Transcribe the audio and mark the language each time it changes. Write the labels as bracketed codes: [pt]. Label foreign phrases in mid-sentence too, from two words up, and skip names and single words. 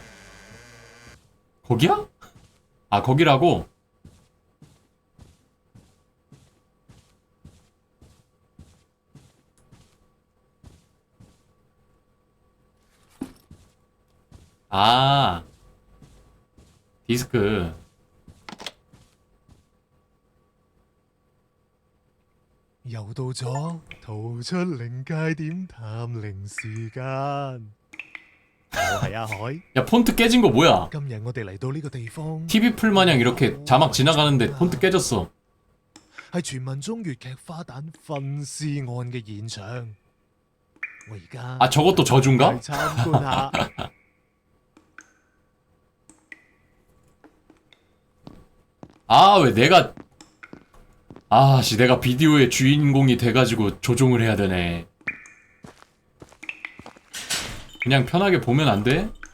[ko] 거기야? 아 거기라고? 아 디스크. [yue] 又到咗逃出靈界點探靈時間，我係阿海。 [ko] 야 폰트 깨진 거 뭐야? [yue] 今日我哋嚟到呢個地方， [ko] TV 풀 마냥 이렇게 자막 지나가는데 폰트 깨졌어. [yue] 係傳聞中粵劇花旦分屍案嘅現場。我而家 [ko] 아 저것도 저주인가? [yue] 嚟參觀下。 [ko] 아 왜 내가 아씨 내가 비디오의 주인공이 돼가지고 조종을 해야 되네. 그냥 편하게 보면 안 돼?